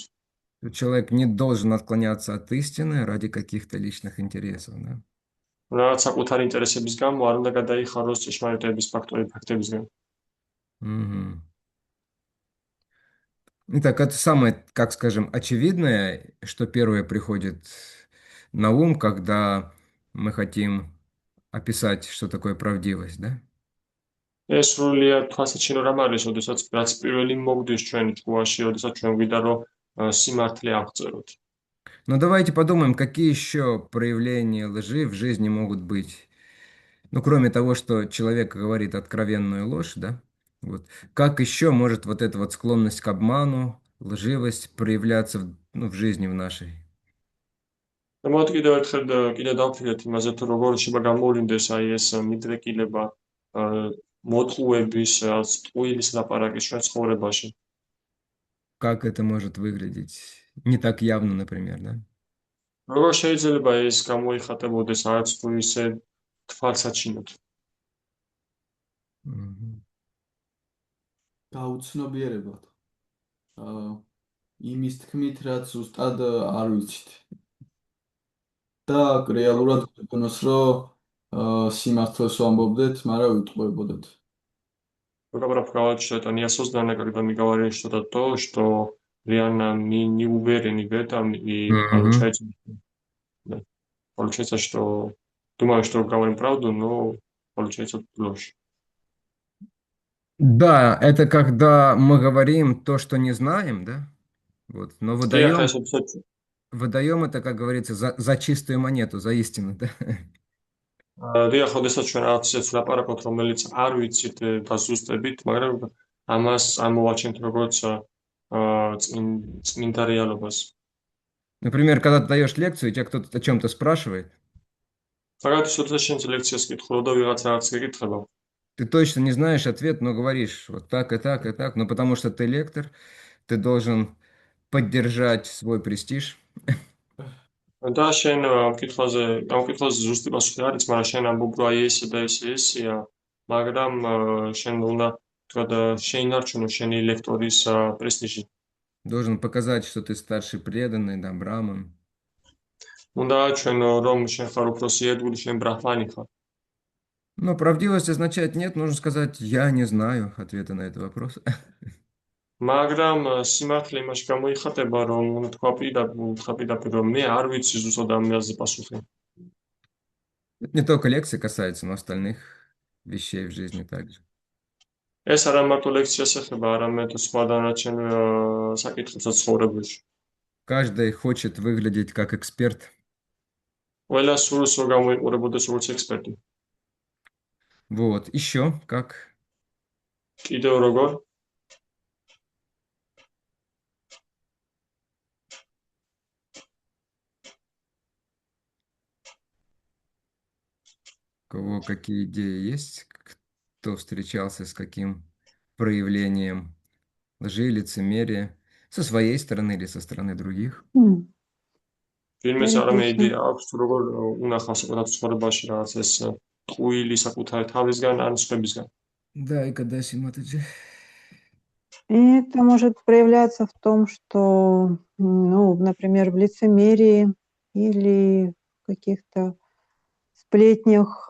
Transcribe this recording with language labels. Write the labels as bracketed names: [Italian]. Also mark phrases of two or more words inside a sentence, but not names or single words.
[Russian] Человек не должен отклоняться от истины ради каких-то личных интересов. Да? [Georgian] Რაც საკუთარი ინტერესების გამო არ უნდა გადაიხაროს ჭეშმარიტების ფაქტებისგან. Мгм. [Russian] Итак, это самое, как скажем, очевидное, что первое приходит на ум, когда мы хотим описать, что такое правдивость, да? [Georgian] ეს სრულიად თვალსაჩინო რამ არის, რაც პირველი მოგდის ჩვენ ჭკუაში, როდესაც ჩვენ გვიდა რომ სიმართლე აღწეროთ. [Russian] Но давайте подумаем, какие еще проявления лжи в жизни могут быть. Ну, кроме того, что человек говорит откровенную ложь, да? Вот. Как еще может вот эта вот склонность к обману, лживость проявляться в жизни в нашей? [Georgian] და მოდით კიდევ ერთხელ კიდე დავფიქრეთ იმაზე, თუ როგორ შეიძლება გამოვლინდეს აი ეს მიდრეკილება მოტყუების, ტყუილის ლაპარაკის ჩვენ ცხოვრებაში. [Russian] Как это может выглядеть? Не так явно, например, да? [Georgian] როგორ შეიძლება ეს გამოიხატებოდეს არც თუ ისე თვალსაჩინოდ? Мгм. გაუცნობიერებად. იმის თქმით, რაც ზუსტად არ ვიცით. და რეალურად გქონოს, რომ სიმართლეს ვამბობდეთ, მაგრამ ვიტყუებოდეთ. [Russian] Добро правильно, это неосознанно, когда мы говорим что-то то, что реально мы не уверены в этом, и Мгм. да, получается, что думаем, что говорим правду, но получается ложь. Да, это когда мы говорим то, что не знаем, да? Вот. Но [Georgian] Дიახ, [Russian] выдаем это, как говорится, за чистую монету, за истину, да? [Georgian] დიახ, ოდესაც ჩვენ რაღაც ისეთს ლაპარაკობთ, რომელიც არ ვიცით და ზუსტებით, მაგრამ ამას ამოვაჩენთ როგორც წმინდა რეალობას. [Russian] Например, когда ты даешь лекцию, и тебя кто-то о чем-то спрашивает, [Georgian] მაგალითად, როდესაც შენ ლექციას კითხულობ და ვიღაცა რაღაც გეკითხება, [Russian] ты точно не знаешь ответ, но говоришь вот так и так и так, но потому что ты лектор, ты должен поддержать свой престиж. [Georgian] და შენ ამ კითხვაზე ზუსტი პასუხი არის, მაგრამ შენ ამბობ, რომ აი ესე და ესეა, მაგრამ შენ უნდა თქვა შეინარჩუნო შენი ლექტორის პრესტიჟი. [Russian] Должен показать, что ты старший преданный, да, браман. [Georgian] უნდა აჩვენო, რომ შენ ხარ უფროსი ერთგული, შენ ბრაჰმანი ხარ. [Russian] Но правдивость означает нет, нужно сказать, я не знаю ответа на этот вопрос. [Georgian] მაგრამ სიმართლე იმაში გამოიხატება, რომ უნდა თქვა პირდაპირ, რომ მე არ ვიცი ზუსტად ამ ამაზე პასუხი. [Russian] Это не только лекции касается, но остальных вещей в жизни также. [Georgian] ეს არა მარტო ლექციას ეხება, არამედ სხვა დანარჩენ საკითხებსაც ცხოვრებაში. [Russian] Каждый хочет выглядеть как эксперт. [Georgian] ყველა სურს რომ გამოიყურებოდეს როგორც ექსპერტი. [Russian] Вот, еще как? [Georgian] კიდევ როგორ? [Russian] У кого какие идеи есть? Кто встречался с каким проявлением лжи, лицемерия? Со своей стороны или со стороны других? [Georgian] ვინმეს არამე იდეა აქვს თუ როგორ უნახავს საკუთარ ცხოვრებაში რაღაც ეს ტყუილი საკუთარი თავისგან ან სხვებისგან. [Russian] Да, и Кадаси Матаджи. Это может проявляться в том, что, ну, например, в лицемерии или в каких-то сплетнях.